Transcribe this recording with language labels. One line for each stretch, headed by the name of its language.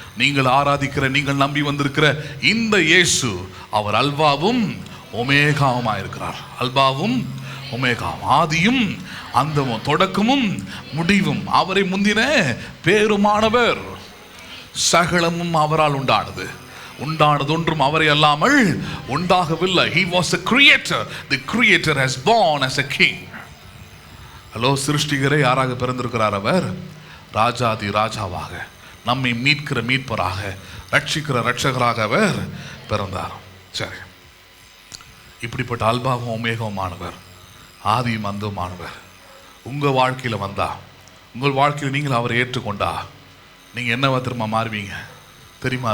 Tamil: நீங்கள் ஆராதிக்கிற, நீங்கள் நம்பி வந்திருக்கிற இந்த இயேசு அவர் அல்பாவும் ஒமேகாவுமா இருக்கிறார். அல்பாவும் ஒமேகாவும், ஆதியும் அந்தமும், தொடக்கமும் முடிவும், அவரை முந்தின பேருமானவர். சகலமும் அவரால் உண்டானது, உண்டானது ஒன்றும் அவரை அல்லாமல் உண்டாகவில்லை.
English: He was the creator. The creator has born as a king.
Tamil: Hello, சிருஷ்டிகரே யாராக பிறந்திருக்கிறார்? அவர் ராஜாதி ராஜாவாக, நம்மை மீட்கிற மீட்பராக, ரட்சிக்கிற ரட்சகராக அவர் பிறந்தார். சரி, இப்படிப்பட்ட அல்பாவும் ஒமேகவுமானவர், ஆதியும் அந்தமானவர் உங்கள் வாழ்க்கையில் வந்தா, உங்கள் வாழ்க்கையில் நீங்கள் அவரை ஏற்றுக்கொண்டா நீங்கள் என்னவா திரும்ப மாறுவீங்க தெரியுமா?